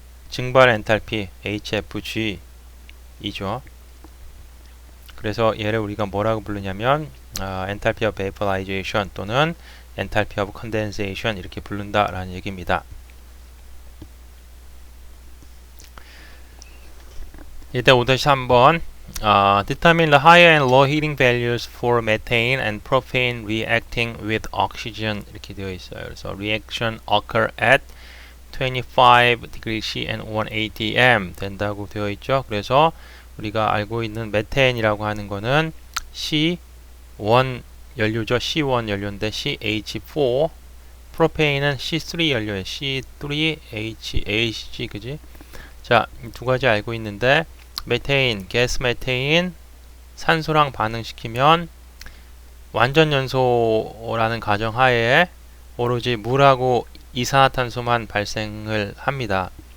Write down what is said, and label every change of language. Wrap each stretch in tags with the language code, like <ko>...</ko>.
<ko>증발 엔탈피 HFG 이죠. 그래서 얘를 우리가 뭐라고 부르냐면 enthalpy of vaporization 또는 enthalpy of condensation 이렇게 부른다라는 얘기입니다. 이때 5-3번</ko> <en>determine the higher and low heating values for methane and propane reacting with oxygen</en> <ko>이렇게 되어 있어요. 그래서</ko> <en>reaction occur at 25 degrees C and 180 m</en> <ko>된다고 되어 있죠. 그래서 우리가 알고 있는 메테인이라고 하는 거는 C1 연료죠. C1 연료인데 CH4, 프로페인은 C3 연료예요. C3HCG 그지? 자, 두 가지 알고 있는데 메테인, 가스 메테인 산소랑 반응시키면 완전 연소라는 가정하에 오로지 물하고 이산화탄소만 발생을 합니다.</ko>